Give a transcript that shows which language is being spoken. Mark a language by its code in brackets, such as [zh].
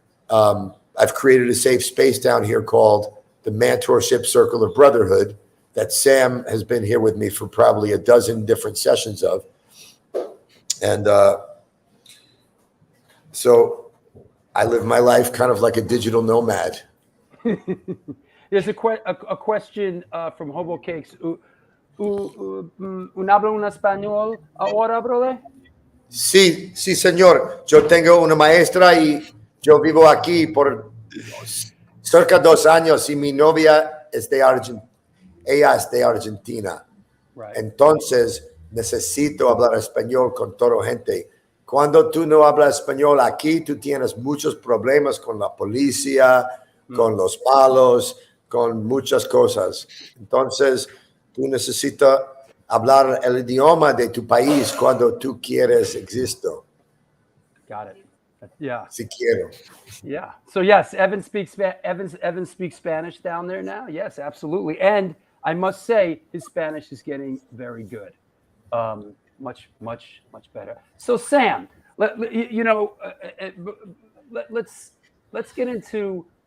[en] I've created a safe space down here called the Mentorship Circle of Brotherhood that Sam has been here with me for probably a dozen different sessions of. And so I live my life kind of like a digital nomad. There's a question from Hobo Cakes. [es] ¿Habla un español ahora, [en] brother? [es] Sí, señor. Yo tengo una maestra y yo vivo aquí por cerca de 2 años y mi novia es de Argentina. Ella es de Argentina. [en] Right. [es] Entonces, necesito hablar español con toda gente. Cuando tú no hablas español aquí, tú tienes muchos problemas con la policía, con los malos, con muchas cosas. Entonces, tú necesitas hablar el idioma de tu país cuando tú quieres existir. [en] Got it. Yeah. [es] Si quiero. [en] Yeah. So yes, Evan speaks Spanish down there now. Yes, absolutely. And I must say, his Spanish is getting very good. Much better. So Sam, let's get into.